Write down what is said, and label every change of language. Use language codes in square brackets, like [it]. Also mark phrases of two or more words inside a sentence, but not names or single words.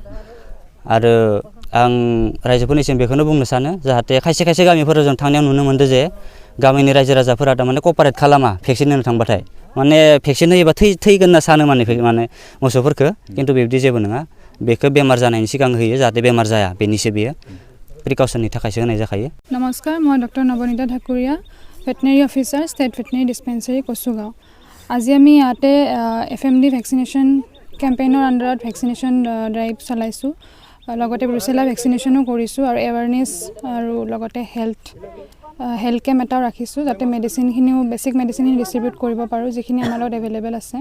[brx] आरो आं रायजोफोरनिसिम बेखौनो बुंनो सानो जाहाथे खायसे गामिफोराव जों थांनायाव नुनो मोनदों जे गामिनि रायजो राजाफोरा थारमाने कपारेट खालामा भेक्सिन होनो थांबाथाय। माने भेक्सिन होयोबा थैगोन होनना सानो माने मोसौफोरखौ खिन्थु बेबायदि जेबो नङा। बेखौ बेमार जानायनि सिगां होयो जाहाथे बेमार जाया बेनिसो बेयो प्रिकसननि थाखायसो होनाय जाखायो। [hi] नमस्कार, मैं डक्टर नबनीता ठाकुरिया, [en] veterinary officer, state veterinary dispensary [hi] कसुगाव। [as] আজি আমি ইয়াতে FMD [en] vaccination campaign [as] আণ্ডাৰত [en] vaccination drive [as] চলাইছোঁ। লগতে ব্ৰুচেলা ভেক্সিনেশ্যনো কৰিছোঁ আৰু এৱাৰনেছ আৰু লগতে [en] health camp [as] এটাও ৰাখিছোঁ যাতে মেডিচিনখিনিও বেছিক মেডিচিনখিনি ডিষ্ট্ৰিবিউট কৰিব পাৰোঁ যিখিনি আমাৰ লগত এভেইলেবল আছে।